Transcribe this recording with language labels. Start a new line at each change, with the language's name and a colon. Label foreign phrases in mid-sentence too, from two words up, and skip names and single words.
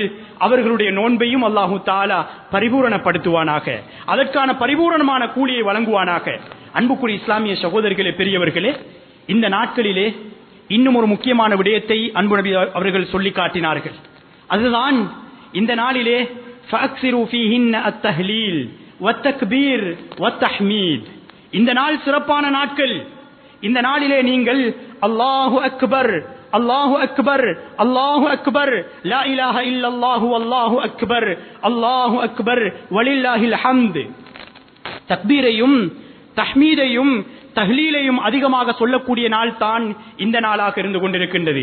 Tamil: அவர்களுடைய நோன்பையும்
Arabic: الله تعالى
Tamil: பரிபூரணப்படுத்துவானாக, அதற்கான பரிபூரணமான கூலியை வழங்குவானாக. அன்புக்குரிய இஸ்லாமிய சகோதரர்களே, பெரியவர்களே, இந்த நாட்களிலே இன்னும் ஒரு முக்கியமான விடயத்தை அன்பு நபி அவர்கள் சொல்லி காட்டினார்கள். அதுதான் இந்த நாளிலே
Arabic: فَأَكْثِرُوا فِيهِنَّ التَّهْلِيلَ وَالتَّكْبِيرَ وَالتَّحْمِيدَ.
Tamil: இந்த நாள் சிறப்பான நாட்கள். இந்த நாளிலே நீங்கள்
Arabic: الله أكبر، الله أكبر، الله أكبر، لا إله إلا الله الله أكبر، الله أكبر ولله الحمد,
Tamil: தக்பீரையும் தஹ்மீதையும் தஹ்லீலையும் அதிகமாக சொல்லக்கூடிய நாள் தான் இந்த நாளாக இருந்து கொண்டிருக்கின்றது.